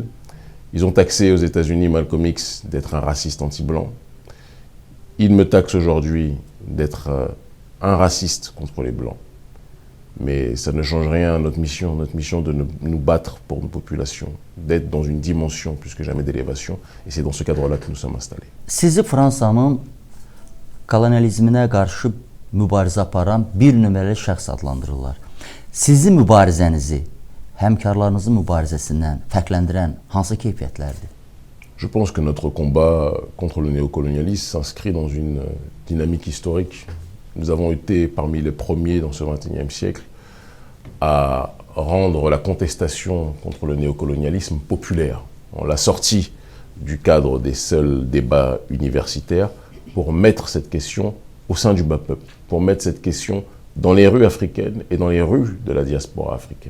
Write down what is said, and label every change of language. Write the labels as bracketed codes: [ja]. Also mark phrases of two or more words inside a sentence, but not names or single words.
[fr] Ils ont taxé aux États-Unis Malcolm X d'être un raciste anti-blanc. Ils me taxent aujourd'hui d'être un raciste contre les Blancs. Mais ça ne change rien à notre mission de nous battre pour nos populations, d'être dans une dimension plus que jamais d'élévation. Et c'est dans ce cadre-là que nous sommes installés. [az] Sizi Fransanın kolonializminə qarşı mübarizə aparan bir nömrəli şəxs adlandırırlar. Sizi mübarizənizi həmkarlarınızın mübarizəsindən fərqləndirən hansı keyfiyyətlərdir? [fr] Je pense que notre combat contre le néocolonialisme s'inscrit dans une dynamique historique. Nous avons été parmi les premiers dans ce XXIe siècle à rendre la contestation contre le néocolonialisme populaire. On l'a sorti du cadre des seuls débats universitaires pour mettre cette question au sein du bas peuple, pour mettre cette question dans les rues africaines et dans les rues de la diaspora africaine.